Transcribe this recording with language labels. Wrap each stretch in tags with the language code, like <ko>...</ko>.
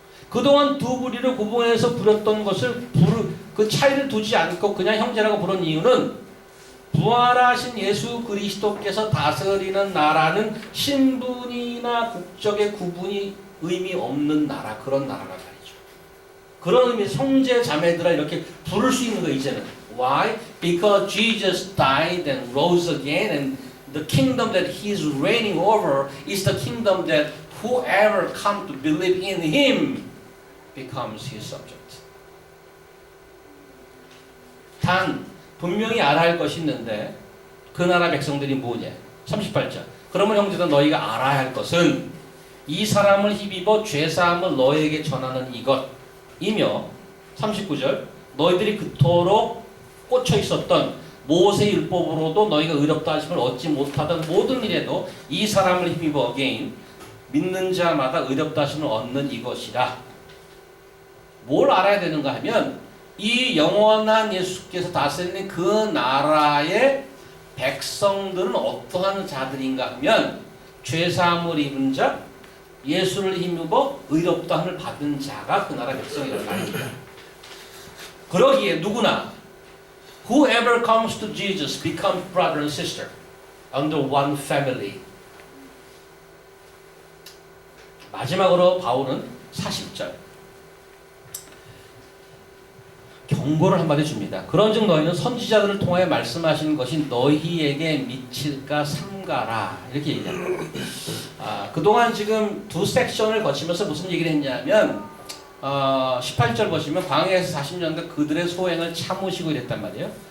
<ko>그동안 두 부류를 구분해서 부렸던 것을 그 차이를 두지 않고 그냥 형제라고 부른 이유는 부활하신 예수 그리스도께서 다스리는 나라는 신분이나 국적의 구분이 의미 없는 나라, 그런 나라가 말이죠. 그런 의미에서 형제 자매들아 이렇게 부를 수 있는 거예요, 이제는.</ko> <en>Why? Because Jesus died and rose again and the kingdom that he is reigning over is the kingdom that whoever come to believe in him becomes his subject.</en> <ko>단 분명히 알아야 할 것이 있는데 그 나라 백성들이 뭐냐? 38절. 그러면 형제들 너희가 알아야 할 것은 이 사람을 힘입어 죄사함을 너희에게 전하는 이것이며 39절. 너희들이 그토록 꽂혀 있었던 모세 율법으로도 너희가 의롭다 하심을 얻지 못하던 모든 일에도 이 사람을 힘입어 again 믿는 자마다 의롭다 하심을 얻는 이것이라. 뭘 알아야 되는가 하면 이 영원한 예수께서 다스리는 그 나라의 백성들은 어떠한 자들인가 하면 죄사함을 입은 자, 예수를 힘입어 의롭다 함을 받은 자가 그 나라 백성이라는 말입니다. 그러기에 누구나</ko> <en>whoever comes to Jesus becomes brother and sister under one family.</en> <ko>마지막으로 바울은 40절 경고를 한마디 줍니다. 그런즉 너희는 선지자들을 통하여 말씀하신 것이 너희에게 미칠까 삼가라 이렇게 얘기합니다. 그동안 지금 두 섹션을 거치면서 무슨 얘기를 했냐면 18절 보시면 광야에서 40년간 그들의 소행을 참으시고 이랬단 말이에요.</ko>